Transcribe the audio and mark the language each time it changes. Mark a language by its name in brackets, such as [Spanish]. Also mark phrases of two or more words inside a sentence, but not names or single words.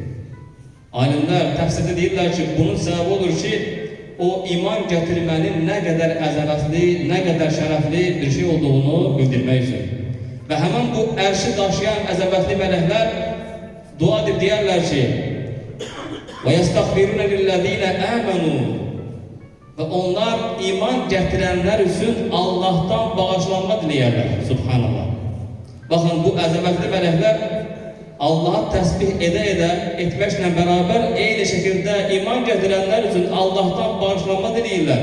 [Azerbaijani] Alimlər təfsirdə deyirlər ki, bunun səbəbi olur ki, o iman gətirmənin nə qədər əzəmətli, nə qədər şərəfli bir şey olduğunu bildirmək üçün. Və həmən bu ərşi daşıyan əzəmətli mələklər dua edib deyərlər ki, [Arabic] وَيَسْتَغْفِرُونَ لِلَّذ۪ينَ آمَنُوا. [Azerbaijani] Və onlar iman gətirənlər üçün Allah'tan bağışlanma diləyərlər. Subhanallah. Baxın, bu əzəmətli mələklər Allah'a təsbih edə etməklə bərabər eyni şəkildə iman gətirənlər üçün Allah'tan bağışlanma diləyirlər.